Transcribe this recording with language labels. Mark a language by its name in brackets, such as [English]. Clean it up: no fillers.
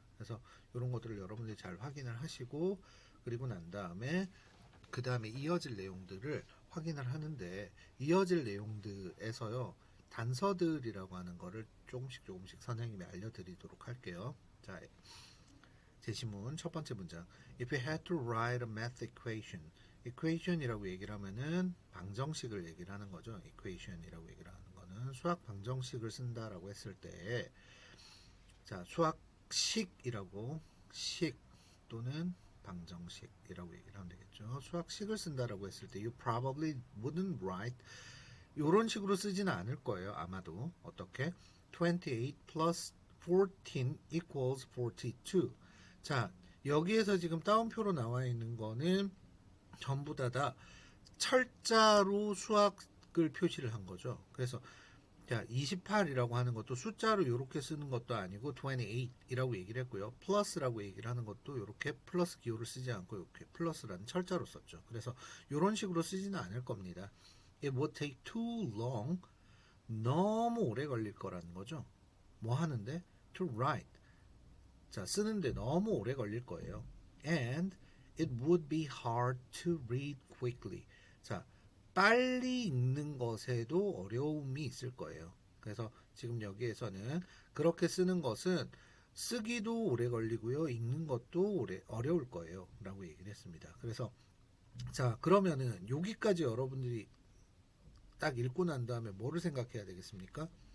[Korean] 그래서 이런 것들을 여러분들이 잘 확인을 하시고, 그리고 난 다음에 그 다음에 이어질 내용들을 확인을 하는데, 이어질 내용들에서요, 단서들이라고 하는 거를 조금씩 선생님이 알려드리도록 할게요. 자, 제시문 첫 번째 문장. [English] If you had to write a math equation. [Korean] equation이라고 얘기를 하면은 방정식을 얘기를 하는 거죠. equation이라고 얘기를 하는 거는 수학 방정식을 쓴다라고 했을 때, 자, 수학식이라고, 식 또는 방정식이라고 얘기를 하면 되겠죠. 수학식을 쓴다라고 했을 때 [English] you probably wouldn't write, [Korean] 이런 식으로 쓰지는 않을 거예요. 아마도. 어떻게? [English] 28 plus 14 equals 42. [Korean] 자, 여기에서 지금 따옴표로 나와 있는 거는 전부 다 철자로 수학을 표시를 한 거죠. 그래서 자, 28이라고 하는 것도 숫자로 이렇게 쓰는 것도 아니고 28이라고 얘기를 했고요. 플러스라고 얘기를 하는 것도 이렇게 플러스 기호를 쓰지 않고 이렇게 플러스라는 철자로 썼죠. 그래서 이런 식으로 쓰지는 않을 겁니다. [English] It would take too long. [Korean] 너무 오래 걸릴 거라는 거죠. 뭐 하는데? [English] To write. [Korean] 자, 쓰는데 너무 오래 걸릴 거예요. [English] And it would be hard to read quickly. [Korean] 자, 빨리 읽는 것에도 어려움이 있을 거예요. 그래서 지금 여기에서는 그렇게 쓰는 것은 쓰기도 오래 걸리고요. 읽는 것도 어려울 거예요. 라고 얘기를 했습니다. 그래서 자, 그러면은 여기까지 여러분들이 딱 읽고 난 다음에 뭐를 생각해야 되겠습니까?